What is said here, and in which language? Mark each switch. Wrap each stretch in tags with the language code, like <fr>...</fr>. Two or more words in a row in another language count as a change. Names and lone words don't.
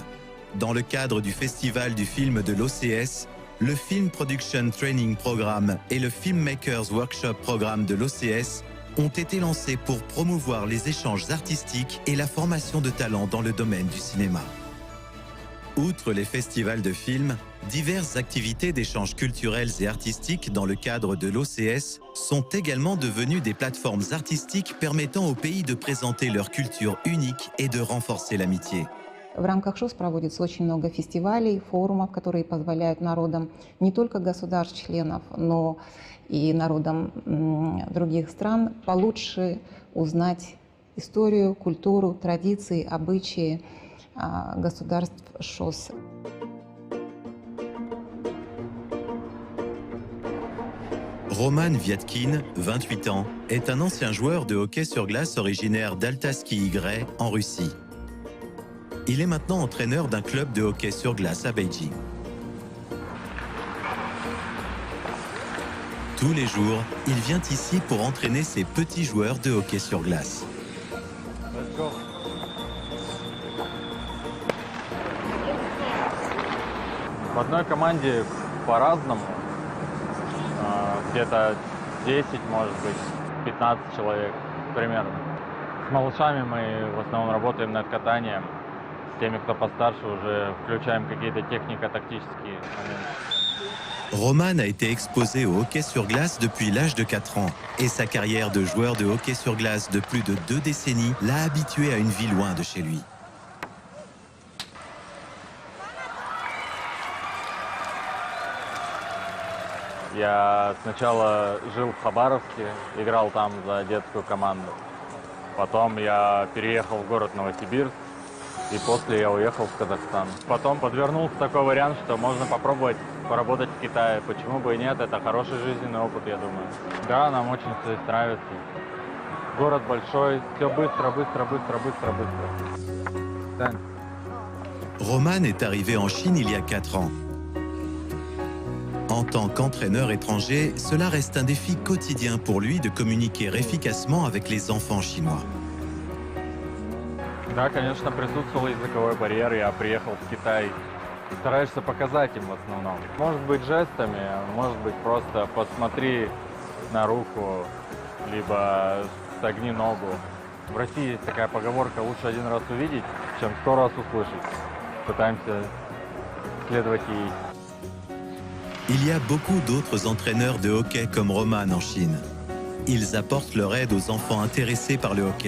<fr>Dans le cadre du Festival du film de l'OCS, le Film Production Training Programme et le Filmmakers Workshop Programme de l'OCS ont été lancés pour promouvoir les échanges artistiques et la formation de talents dans le domaine du cinéma. Outre les festivals de films, diverses activités d'échanges culturels et artistiques dans le cadre de l'OCS sont également devenues des plateformes artistiques permettant aux pays de présenter leur culture unique et de renforcer l'amitié.</fr> <ru>В рамках ШОС проводится очень много фестивалей, форумов, которые позволяют народам не только государств-членов, но и народам других стран получше узнать историю, культуру, традиции, обычаи государств ШОС.</ru> <fr>Roman Viatkin, 28 ans, est un ancien joueur de hockey sur glace originaire d'Altaski-Y en Russie. Il est maintenant entraîneur d'un club de hockey sur glace à Beijing. Tous les jours, il vient ici pour entraîner ses petits joueurs de hockey sur glace.</fr> <ru>В одной команде по-разному, где-то 10, может быть, 15 человек примерно. С малышами мы в основном работаем над катанием. С теми, кто постарше, уже включаем какие-то технико-тактические моменты.</ru> <fr>Roman a été exposé au hockey sur glace depuis l'âge de 4 ans et sa carrière de joueur de hockey sur glace de plus de 2 décennies l'a habitué à une vie loin de chez lui.</fr> <ru>Я сначала жил в Хабаровске, играл там за детскую команду. Потом я переехал в город Новосибирск, и после я уехал в Казахстан. Потом подвернулся такой вариант, что можно попробовать поработать в Китае. Почему бы и нет, это хороший жизненный опыт, я думаю. Да, нам очень здесь нравится. Город большой, все быстро. Да.</ru> <fr>Roman est arrivé en Chine il y a 4 ans. En tant qu'entraîneur étranger, cela reste un défi quotidien pour lui de communiquer efficacement avec les enfants chinois.</fr> <ru>Да, конечно, присутствовал языковой барьер. Я приехал в Китай. Стараешься показать им в основном. Может быть жестами, может быть просто посмотри на руку, либо согни ногу. В России есть такая поговорка: лучше один раз увидеть, чем 100 раз услышать. Пытаемся следовать ей.</ru> <fr>Il y a beaucoup d'autres entraîneurs de hockey comme Roman en Chine. Ils apportent leur aide aux enfants intéressés par le hockey.</fr>